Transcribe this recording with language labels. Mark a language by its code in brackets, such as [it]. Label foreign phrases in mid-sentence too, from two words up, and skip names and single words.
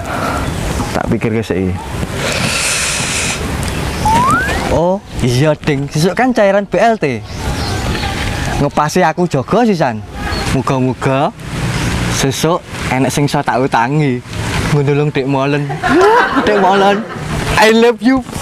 [jv] Tak pikir ke sih. Oh, iya ding. Sesuk kan cairan BLT. Ngepasi aku jaga sisan. Muga-muga sesuk enek sing iso tak utangi. Ngunulung Dek Molen. Dek Molen, [en] I love you.